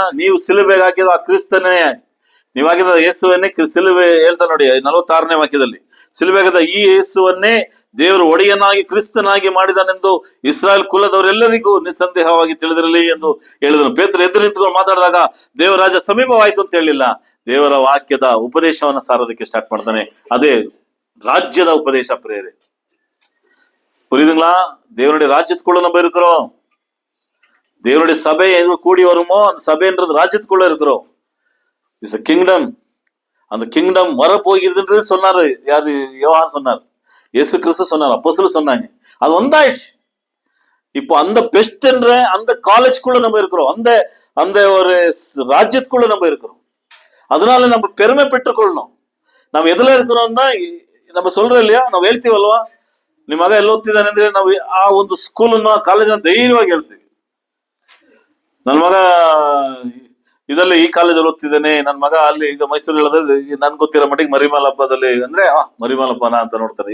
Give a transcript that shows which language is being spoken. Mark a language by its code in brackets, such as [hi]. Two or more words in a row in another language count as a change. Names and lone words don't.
[kn] ನೀವು ಸಿಲುಬೆಗೆ ಹಾಕಿದ ಆ ಕ್ರಿಸ್ತನೇ, ನೀವಾಗಿದ್ದ ಯೇಸುವನ್ನೇ ಸಿಲುಬೆ ಹೇಳ್ತಾ ನೋಡಿ 46ನೇ ವಾಕ್ಯದಲ್ಲಿ, ಸಿಲುಬೆಗದ ಈ ಯೇಸುವನ್ನೇ ದೇವರು ಒಡೆಯನಾಗಿ ಕ್ರಿಸ್ತನಾಗಿ ಮಾಡಿದಾನೆಂದು ಇಸ್ರಾಯೇಲ್ ಕುಲದವರೆಲ್ಲರಿಗೂ ನಿಸ್ಸಂದೇಹವಾಗಿ ತಿಳಿದಿರಲಿ ಎಂದು ಹೇಳಿದನು. ಪೇತ್ರ ಎದ್ದು ನಿಂತುಕೊಂಡು ಮಾತಾಡಿದಾಗ ದೇವರ ರಾಜ್ಯ ಸಮೀಪವಾಯ್ತು ಅಂತ ಹೇಳಿಲ್ಲ, ದೇವರ ವಾಕ್ಯದ ಉಪದೇಶವನ್ನ ಸಾರೋದಕ್ಕೆ ಸ್ಟಾರ್ಟ್ ಮಾಡ್ತಾನೆ. ಅದೇ ರಾಜ್ಯದ ಉಪದೇಶ ಪ್ರೇರೆ. [ta] புரியுதுங்களா? தேவனுடைய ராஜ்யத்துக்குள்ள நம்ம இருக்கிறோம். தேவனுடைய சபை எங்க கூடி வருமோ அந்த சபைன்றது ராஜ்யத்துக்குள்ள இருக்கிறோம். [en] இட்ஸ் a kingdom. [ta] அந்த கிங்டம் வரப்போகிறதுன்றது சொன்னாரு. யாரு? யோவான் சொன்னார், இயேசு கிறிஸ்து சொன்னார், அப்போஸ்தலர் சொன்னாங்க. அது வந்தாயிடுச்சு. இப்போ அந்த பெஸ்ட் என்ற அந்த காலேஜ்குள்ள நம்ம இருக்கிறோம். அந்த அந்த ஒரு ராஜ்யத்துக்குள்ள நம்ம இருக்கிறோம். அதனால நம்ம பெருமை பெற்றுக்கொள்ளணும். [kn] ನಾವು ಎದುಲ [ta] இருக்கிறோம்னா நம்ம சொல்றோம் இல்லையா, [kn] ನಾವು ಹೇಳ್ತೀವಲ್ವಾ, ನಿಮ್ಮ ಮಗ ಎಲ್ಲ ಓದ್ತಿದ್ದಾನೆ ಅಂದ್ರೆ ನಾವು ಆ ಒಂದು ಸ್ಕೂಲನ್ನ ಕಾಲೇಜನ್ನ ಧೈರ್ಯವಾಗಿ ಹೇಳ್ತೀವಿ. ನನ್ನ ಮಗ ಇದರಲ್ಲಿ ಈ ಕಾಲೇಜಲ್ಲಿ ಓದ್ತಿದ್ದಾನೆ, ನನ್ನ ಮಗ ಅಲ್ಲಿ ಈಗ ಮೈಸೂರು ಹೇಳಿದ್ರೆ ನನ್ ಗೊತ್ತಿರೋ ಮಟ್ಟಿಗೆ ಮರಿಮಾಲಪ್ಪದಲ್ಲಿ ಅಂದ್ರೆ ಮರಿಮಾಲಪ್ಪನ ಅಂತ ನೋಡ್ತಾರೆ.